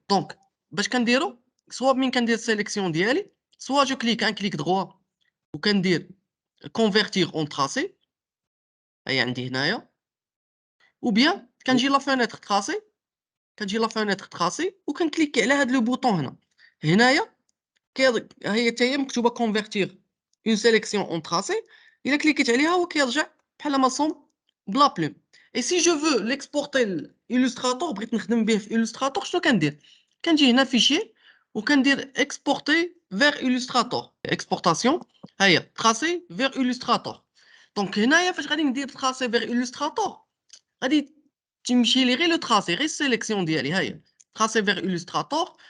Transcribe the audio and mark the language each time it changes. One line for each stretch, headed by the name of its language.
Arabic: دونك باش كنديرو سوا من كندير السيليكسيون ديالي سوا جو كليك ان كليك دروا وكندير
French: convertir en tracé.
Arabic: هي عندي هنايا.
French: ou bien
Arabic: كنجي لا فenêtre tracé، كنجي لا فenêtre tracé وكنكليكي على هاد لو بوطون هنا. هنايا هي حتى هي مكتوبه
French: convertir une sélection en tracé.
Arabic: الا كليكيت عليها هو كيرجع بحال ما صوم بلا بلوم.
French: et si je veux l'exporter l'illustrator
Arabic: بغيت نخدم به في illustrator شنو كندير؟ كنجي هنا فيشي وكندير
French: exporter vers illustrator exportation.
Arabic: ها هي
French: tracé vers illustrator.
Arabic: دونك هنايا فاش غادي ندير
French: tracé vers illustrator
Arabic: غادي تمشي لي غير لو tracé غير السيليكسيون ديالي. ها هي tracé vers illustrator.